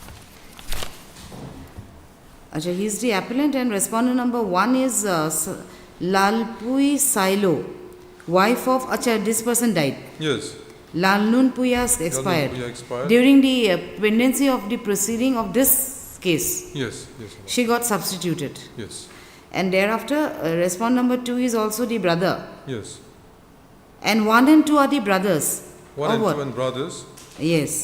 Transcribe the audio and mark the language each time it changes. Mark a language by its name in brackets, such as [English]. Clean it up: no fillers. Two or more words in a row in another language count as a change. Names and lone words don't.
[English] He is the appellant and respondent number 1 is Lalpui Silo, wife of, acha, this person died. Yes. Lalnun Puya expired. Puya expired. During the pendency of the proceeding of this case, Yes, yes. she got substituted. Yes. And thereafter, respond number 2 is also the brother. Yes. And 1 and 2 are the brothers. One Or and what? 2 and brothers. Yes.